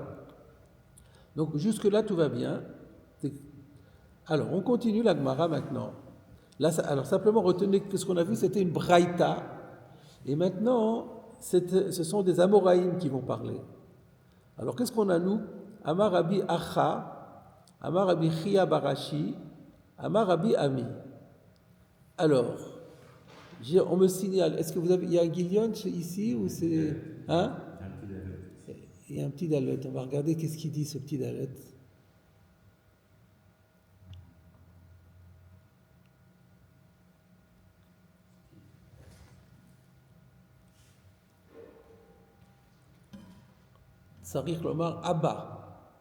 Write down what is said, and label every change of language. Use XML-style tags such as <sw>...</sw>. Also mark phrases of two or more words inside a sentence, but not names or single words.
<fr>Donc jusque-là, tout va bien. Alors, on continue la Gemara maintenant. Là, alors simplement retenez que ce qu'on a vu, c'était une braïta. Et maintenant, ce sont des Amoraïm qui vont parler. Alors, qu'est-ce qu'on a nous?</fr> <arc>אמר רבי אחא, אמר רבי חייא בר אשי, אמר רבי אמי.</arc> <fr>Alors, on me signale, est-ce que il y a un guilion ici ou c'est... Hein? Il y a un petit dalet. On va regarder qu'est-ce qu'il dit ce petit dalet.</fr> <he>צריך לומר אבא.</he>